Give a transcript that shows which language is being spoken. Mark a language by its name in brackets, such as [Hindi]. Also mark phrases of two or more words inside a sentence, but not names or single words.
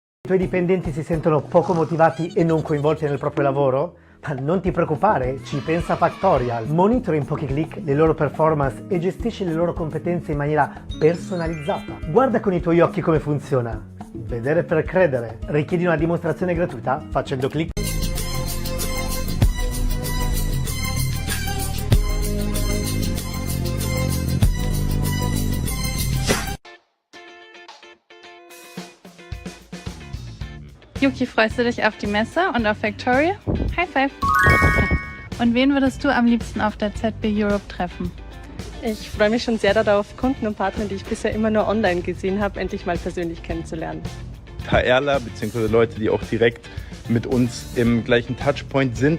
[Italian] tuoi dipendenti si sentono poco motivati e non coinvolti nel proprio lavoro? Ma non ti preoccupare, ci pensa Factorial. Monitora in pochi clic le loro performance e gestisci le loro competenze in maniera personalizzata. Guarda con i tuoi occhi come funziona. Vedere per credere. Richiedi una dimostrazione gratuita facendo clic. [German] Yuki, freust du dich auf die Messe und auf Factorial? [English] High five! [German] Und wen würdest du am liebsten auf der ZB Europe treffen? Ich freue mich schon sehr darauf, Kunden und Partner, die ich bisher immer nur online gesehen habe, endlich mal persönlich kennenzulernen. HRler bzw. Leute, die auch direkt mit uns im gleichen Touchpoint sind.